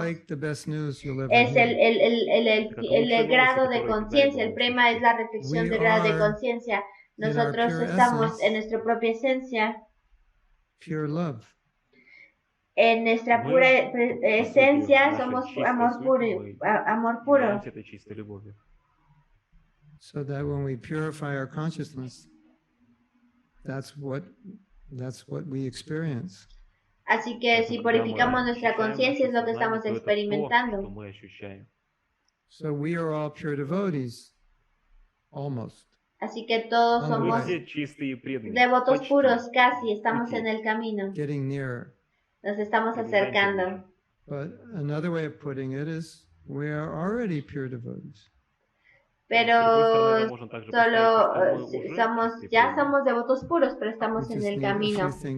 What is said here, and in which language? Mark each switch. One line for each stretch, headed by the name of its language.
Spanish: Es el grado de conciencia. El prema es la reflexión del grado de conciencia. Nosotros estamos en nuestra propia esencia.
English: Pure love.
Spanish: En nuestra pura esencia somos amor puro.
English: So that when we purify our consciousness, that's what we experience.
Spanish: Así que si purificamos nuestra conciencia es lo que estamos experimentando.
English: So we are all pure devotees, almost.
Spanish: Así que todos somos devotos puros, casi estamos en el camino.
English: Getting nearer.
Spanish: Nos estamos acercando.
English: But another way of putting it is we are already pure devotees.
Spanish: Pero solo somos devotos puros, pero estamos en el camino.